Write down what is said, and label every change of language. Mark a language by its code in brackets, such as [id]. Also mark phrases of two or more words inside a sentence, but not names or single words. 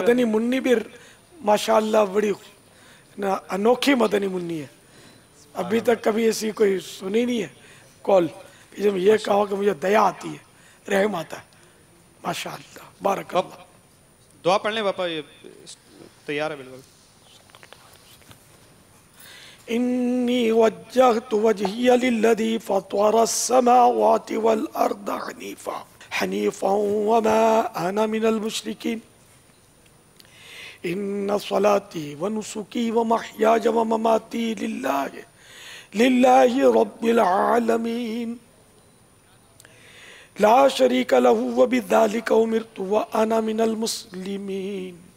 [hi] मदनी मुन्नी भी माशाअल्लाह बड़ी ना अनोखी मदनी मुन्नी है, अभी तक कभी ऐसी कोई सुनी नहीं है कॉल कि जब ये कहो कि मुझे दया आती है, रहम आता है। [ar] ما شاء الله، بارك الله. [hi] दुआ पढ़ लें पापा, ये तैयार है बिल्कुल। [ar] إني وجهت وجهي للذي فطر السماوات والأرض حنيفا وما أنا من المشركين. إن صلاتي ونسكي ومحياي ومماتي لله رب العالمين لا شريك له وبذلك أمرت وأنا من المسلمين.